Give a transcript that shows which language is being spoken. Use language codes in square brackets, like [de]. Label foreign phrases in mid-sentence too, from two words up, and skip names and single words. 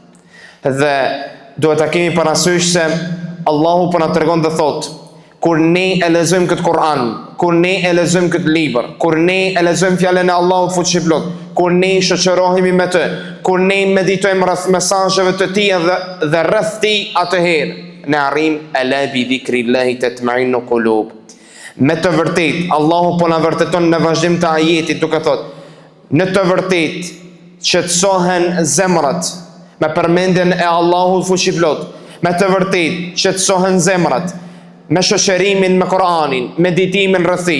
[sq] Dhe duhet ta kemi parasysh se Allahu po na tregon dhe thot: kur ne e lexojmë këtë Kur'an, kur ne e lexojmë këtë libër, kur ne e lexojmë fjalën e Allahut fuqiplot, kur ne shoqërohemi me të, kur ne meditojmë rreth mesazheve të tij dhe rreth tij, atëherë ne arrijmë [ar] ألا بذكر الله تطمئن القلوب. [sq] Me të vërtetë Allahu po na vërteton në vazhdim të ajetit duke thot: në të vërtetë qetësohen zemrat me përmendjen e Allahut fuqiplot. Me të vërtetë qetësohen zemrat me shoqërimin me Kur'anin, meditimin rreth tij.